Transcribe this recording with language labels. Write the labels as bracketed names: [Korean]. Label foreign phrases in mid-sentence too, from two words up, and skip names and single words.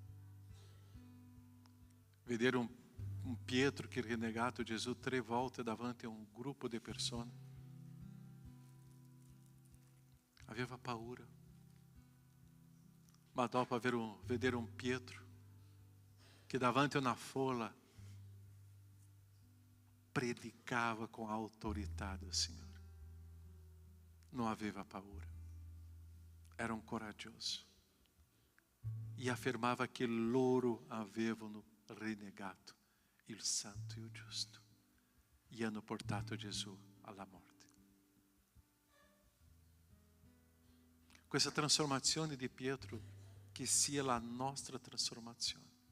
[Italian] Vedere un Pietro che ha rinnegato Gesù 3 volte davanti a un gruppo di persone. Aveva paura. Ma dopo vedere un Pietro che davanti a una folla predicava [Portuguese] com a [Italian] autorità [Portuguese] do Senhor. [Italian] Não aveva paura. Era um coraggioso. [Portuguese] E afirmava que [Italian] loro avevano renegato il santo e o giusto. E hanno portato Gesù alla morte. Questa trasformazione di Pietro, che sia la nostra trasformazione.